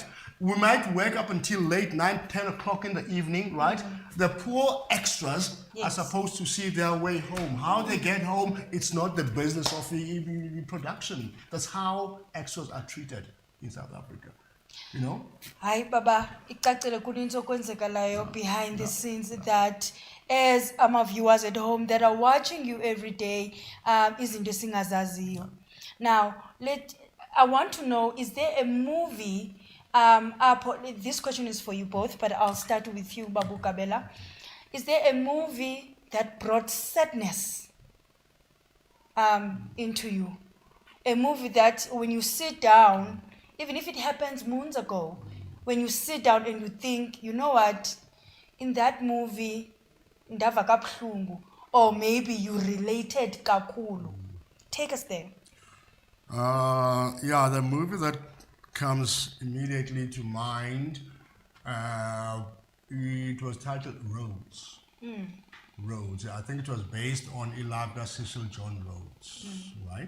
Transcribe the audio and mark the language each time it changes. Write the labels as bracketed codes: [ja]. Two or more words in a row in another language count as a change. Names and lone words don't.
[en] We might wake up until late 9, 10 o'clock in the evening, right? The poor extras are supposed to see their way home. How they get home, it's not the business of the production. That's how extras are treated in South Africa. You know? Hi, Baba. [xh] Icacile kuninto kwenzekalayo [en] behind the scenes that as viewers at home that are watching you every day, [xh] izinto singazaziyo. [en] Now, I want to know, is there a movie? This question is for you both, but I'll start with you, Babu Kabela. Is there a movie that brought sadness into you? A movie that when you sit down, even if it happens moons ago, when you sit down and you think, you know what, in that movie, [xh] ndava kabuhlungu, [en] or maybe you related kakhulu. Take us there. The movie that comes immediately to mind, it was titled Rhodes. Rhodes. I think it was based on Elijah Cecil John Rhodes, right?